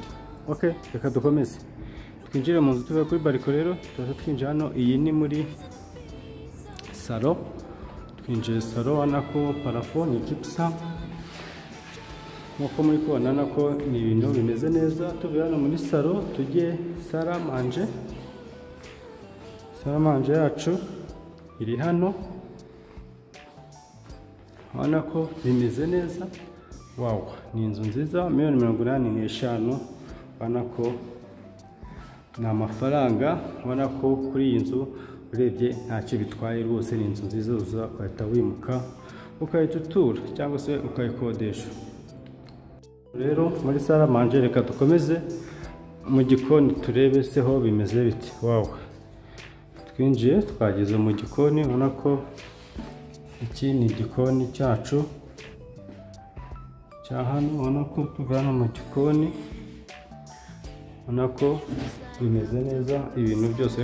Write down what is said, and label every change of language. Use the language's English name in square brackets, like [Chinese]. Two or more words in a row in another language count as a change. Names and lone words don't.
[Kinyarwanda] Okay, reka dukomeze twinjire mu nzu tuve kuri bariko rero twinjira hano. Iyi ni muri salo, twinjire salo. Ubona ko parafo ni gypsum nkuko muri kubona, nako ni ibintu bimeze neza. Tuve hano muri salo tujye [French] salle à manger. Salle à manger [Kinyarwanda] yacu iri hano, ubona ko bimeze neza. Wow, ni inzu nziza $185,000. Ubona ko ni amafaranga. Ubona ko kuri iyi nzu urebye ntacyo bitwaye rwose. Ni inzu nziza uza ukahita wimuka ukahita utura cyangwa se ukayikodesha. Rero muri [French] salle à manger [Kinyarwanda] reka dukomeze mu gikoni turebe se ho bimeze bite. Wow, twinjiye twageze mu gikoni. Ubona ko iki ni igikoni cyacu cya hano. Ubona ko tuvana mu gikoni, ubona ko bimeze neza ibintu byose.